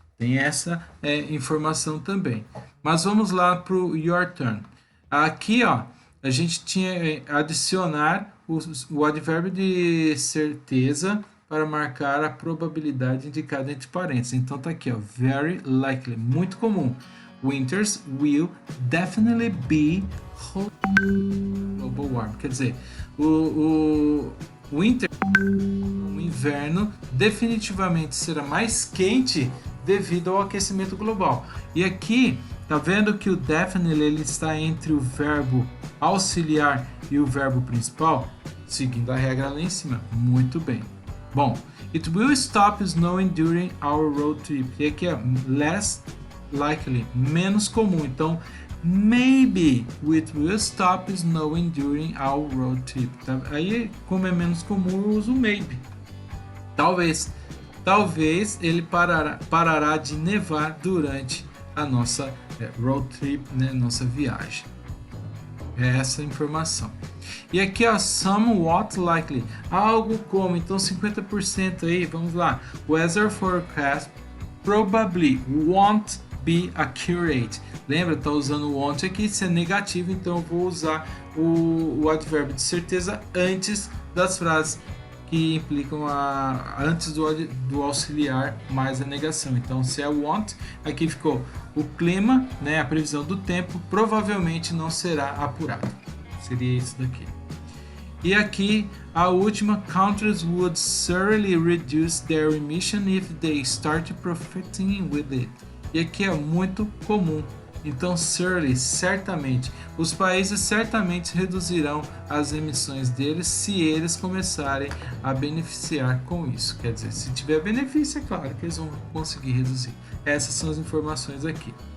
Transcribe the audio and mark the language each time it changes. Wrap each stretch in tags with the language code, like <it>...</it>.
<pt>Tem essa informação também. Mas vamos lá para o</pt> <en>your turn.</en> <pt>Aqui, ó, a gente tinha adicionar o advérbio de certeza para marcar a probabilidade indicada entre parênteses. Então tá aqui, ó,</pt> <en>very likely,</en> <pt>muito comum.</pt> <en>Winters will definitely be global warm.</en> <pt>Quer dizer, o inverno definitivamente será mais quente devido ao aquecimento global. E aqui, tá vendo que o definitely ele está entre o verbo auxiliar e o verbo principal? Seguindo a regra lá em cima. Muito bem.</pt> <en>Bom, it will stop snowing during our road trip.</en> <pt>E aqui é</pt> <en>less likely,</en> <pt>menos comum.</pt> <en>Então, maybe it will stop snowing during our road trip.</en> <pt>Tá? Aí, como é menos comum, eu uso maybe. Talvez ele parará de nevar durante a nossa</pt> <en>road trip,</en> <pt>né? Nossa viagem. É essa a informação. E aqui, ó,</pt> <en>somewhat likely,</en> <pt>algo como, então 50% aí, vamos lá.</pt> <en>Weather forecast probably won't be accurate.</en> <pt>Lembra, tá usando o won't aqui, se é negativo, então eu vou usar o advérbio de certeza antes das frases que implicam antes do auxiliar mais a negação. Então, se é won't, aqui ficou o clima, né, a previsão do tempo, provavelmente não será apurado. Seria isso daqui.</pt> <en>E aqui a última, countries would certainly reduce their emission if they start profiting with it.</en> <pt>E aqui é muito comum. Então, certamente, os países certamente reduzirão as emissões deles se eles começarem a beneficiar com isso. Quer dizer, se tiver benefício, é claro que eles vão conseguir reduzir. Essas são as informações aqui.</pt>